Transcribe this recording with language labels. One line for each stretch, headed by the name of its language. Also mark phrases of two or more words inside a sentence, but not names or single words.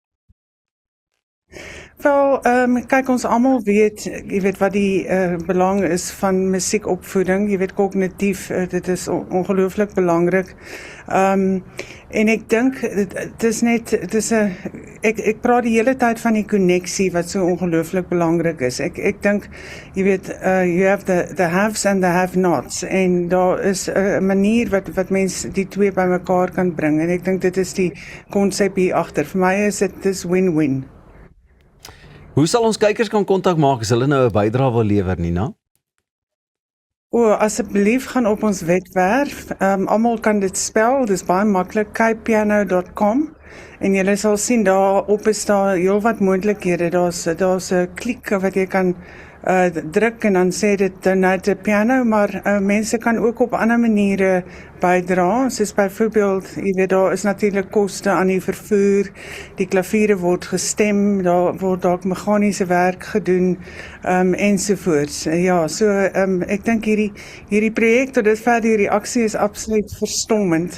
Afrikaans: Wel, kyk, ons almal weet, jy weet wat die belang is van musiekopvoeding, jy weet kognitief, dit is ongelooflik belangrik. En ek dink ek praat die hele tyd van die koneksie wat so ongelooflik belangrik is. Ek dink, jy weet,
English: you have the haves and the have-nots
Afrikaans: en daar is 'n manier wat mense die twee bymekaar kan bring en ek dink dit is die konsep hier agter. Vir my is dit win-win. Hoe sal ons kykers kan kontak maak as hulle nou 'n bydrae wil lewer, Nina? Asseblief gaan op ons webwerf. Almal kan dit spel, dis baie maklik, capepiano.com. En julle sal sien daarop is daar heelwat moontlikhede. Daar's 'n klik wat jy kan druk en dan sê dit
English: donate a piano,
Afrikaans: maar mense kan ook op ander maniere bydra, soos byvoorbeeld, jy weet, daar is natuurlik koste aan die vervoer, die klaviere word gestem, daar word dalk meganiese werk gedoen, ensovoorts. Ja, so ek dink hierdie projek tot dusver die reaksie is absoluut verstommend.